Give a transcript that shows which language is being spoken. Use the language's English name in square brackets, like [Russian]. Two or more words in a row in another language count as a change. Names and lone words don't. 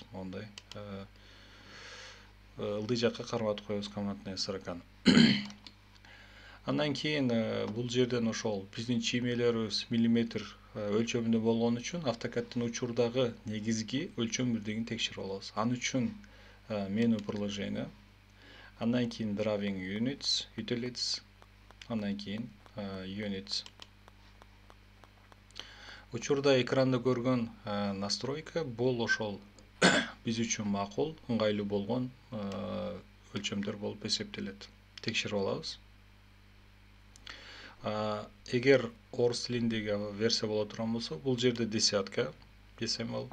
[Kyrgyz] Мондай ылдый жакка карматып коебуз [Russian] командный строканы. [Kyrgyz] Андан кийин бул жерден ошол биздин чиймелерибиз миллиметр өлчөмүндө болгон үчүн AutoCAD'дын учурдагы негизги өлчөм бирдигин текшерип алабыз. Ал үчүн [Russian] меню приложение, [Kyrgyz] андан кийин [English] drawing units, utilities, [Kyrgyz] андан кийин units. Учурда экранда көргөн настройка бул ошол биз үчүн макул, ыңгайлуу болгон өлчөмдөр болуп эсептелет. Текшерип алабыз. Эгер орус тилиндеги версия боло турган болсо, бул жерде десятка decimal.